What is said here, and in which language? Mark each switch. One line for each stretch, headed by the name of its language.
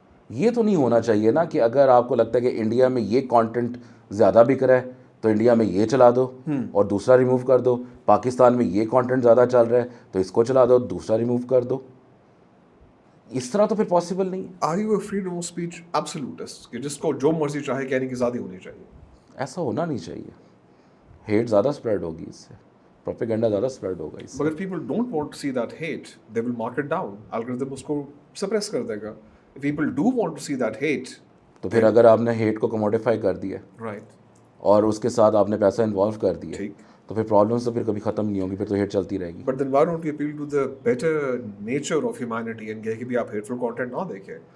Urdu: یہ تو نہیں ہونا چاہیے نا کہ اگر آپ کو لگتا ہے کہ انڈیا میں یہ کانٹینٹ زیادہ بک رہا ہے تو انڈیا میں یہ چلا دو اور دوسرا ریموو کر دو, پاکستان میں یہ کانٹینٹ زیادہ چل رہا ہے تو اس کو چلا دو, دوسرا ریموو کر دو. اس طرح تو پھر پاسبل نہیں ہے.
English: are you a freedom of speech absolutist
Urdu: کہ جس کو جو مرضی چاہے کہنے کی آزادی ہونی چاہیے؟ ایسا ہونا نہیں چاہیے. ہیٹ زیادہ اسپریڈ ہوگی اس سے, پروپیگنڈا زیادہ اسپریڈ ہوگا اس سے.
English: مگر people don't want to see that hate, they will mark it down,
Urdu: algorithm اس کو سپریس کر دے گا.
English: people do want to see that hate,
Urdu: تو پھر اگر آپ نے ہیٹ کو کموڈیفائی کر دیا,
English: right,
Urdu: اور اس کے ساتھ آپ نے پیسہ انوالو کر دیا, تو پھر پرابلمس تو پھر کبھی ختم نہیں ہوں گی, پھر تو ہیٹ چلتی رہے گی.
English: but then why don't you appeal to the better nature of humanity and
Urdu: کہ بھی آپ ہیٹفل کانٹینٹ نہ دیکھیں.